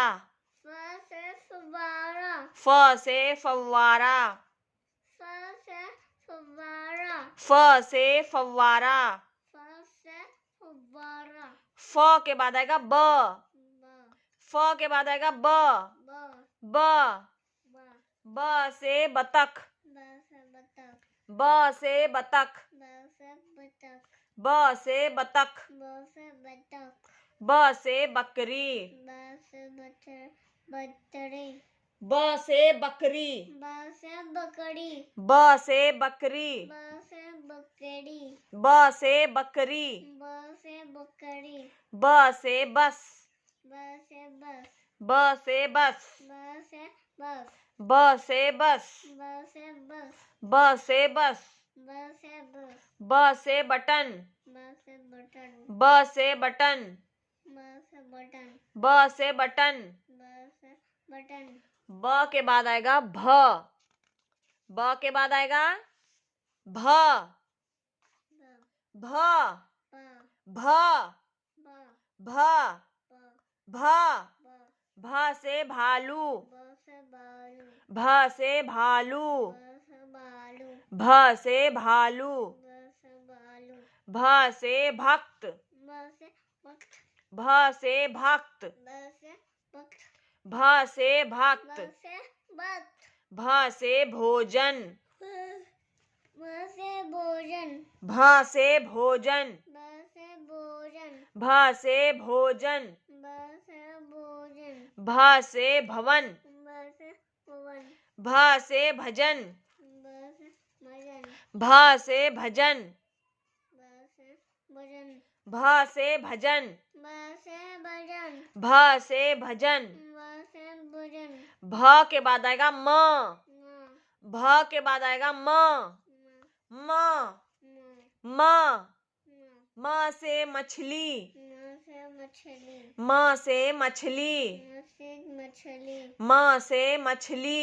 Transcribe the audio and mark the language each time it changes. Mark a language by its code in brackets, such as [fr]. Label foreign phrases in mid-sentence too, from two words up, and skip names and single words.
[hi] फ से फव्वारा, फ से फव्वारा, फ से फव्वारा, फ से फव्वारा, फ से फव्वारा। फ के बाद आएगा ब, ब, फ के बाद आएगा ब, ब, ब, ब, ब से बतख, ब से बतख, ब से बतख, ब से बतख, ब से बतख, ब से बतख, ब से बकरी, ब से बतरी, ब से बकरी, ब से बकरी, ब से बकरी, ब से बकरी, ब से बकरी, ब से बकरी, ब से बस, ब से बस, ब से बस, ब से बस, ब से बस, ब से बस, ब से बस, ब से बस, ब से बटन, ब से बटन, ब से बटन, ब से बटन, ब से बटन। ब से बटन। ब के बाद आएगा भ, ब के बाद आएगा भ, ब, भ, ब, भ, ब, भ, ब, भ, ब, भ से भालू, ब से बालू, भ से भालू, ब से बालू, भ से भालू, ब से बालू, भ से भक्त, ब से वक्त, भ से भक्त, ब से वक्त, भ से ब भक्त, से वक्त, भ से भोजन, ब से भोजन, भ से भोजन, ब से भोजन, भ से भोजन, ब से भोजन, भ से भवन, ब से पवन, भ से भजन, ब से भजन, भ से भजन, ब से भजन, भ से भजन, ब से भजन, भ से भजन। ब से भजन, भ के बाद आएगा म, म, भ के बाद आएगा म, म, म, म, म, म, म से मछली, म से मछली, म से मछली, म से मछली, म से मछली,